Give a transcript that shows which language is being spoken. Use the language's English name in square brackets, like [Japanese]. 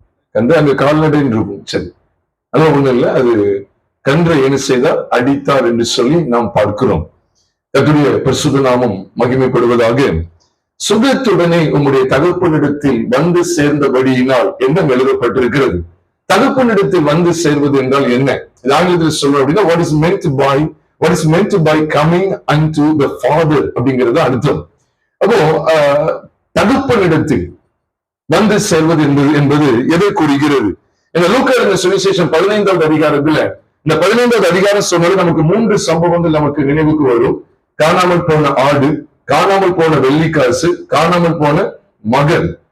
[Tamil] கன்று அங்க கால்நடைன்னு இருக்கும். சரி, அதெல்லாம் ஒண்ணும் இல்லை. அது கன்றை என்ன செய்தார், அடித்தார் என்று சொல்லி நாம் பார்க்கிறோம். கர்த்தருடைய பரிசுத்த நாமம் மகிமைப்படுவதாக. சுகத்துடனே உம்முடைய தகப்பனிடத்தில் வந்து சேர்ந்தபடியினால் என்ன எழுதப்பட்டிருக்கிறது? தகப்பனிடத்தில் வந்து சேர்வது என்றால் என்ன? ஆங்கிலத்தில் சொல்றோம் அப்படின்னா [English] what is meant by coming unto the father [Tamil] அப்படிங்கிறது அர்த்தம். அப்போ தகப்பனிடத்தில் வந்து சேர்வது என்பது எதை கூறுகிறது? இந்த லூக்கா எழுதின சுவிசேஷம் 15வது அதிகாரத்துல, இந்த 15வது அதிகாரம் சொன்னது நமக்கு 3 சம்பவங்கள் நமக்கு நினைவுக்கு வரும். காணாமல் போன ஆடு, காணாமல் போன வெள்ளிக்காசு, காணாமல் போன மகன்.